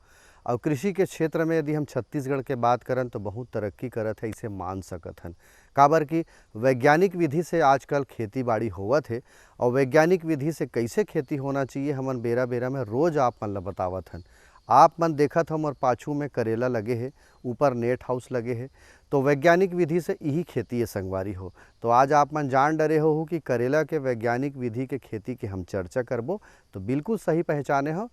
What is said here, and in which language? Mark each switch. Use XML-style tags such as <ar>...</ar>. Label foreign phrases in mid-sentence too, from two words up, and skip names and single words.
<hne>और कृषि के क्षेत्र में यदि हम छत्तीसगढ़ के बात करन तो बहुत तरक्की करत है, इसे मान सकत हन। काबर कि वैज्ञानिक विधि से आजकल खेती बाड़ी होवत है और वैज्ञानिक विधि से कैसे खेती होना चाहिए हमन बेरा बेरा में रोज़ आप मन ला बतावत हन। आप मन देखत हम और पाछू में करेला लगे है, ऊपर नेट हाउस लगे है, तो वैज्ञानिक विधि से यही खेती है संगवारी हो। तो आज आप मन जान डरे हो कि करेला के वैज्ञानिक विधि के खेती के हम चर्चा करबो, तो बिल्कुल सही पहचाने हो।</hne>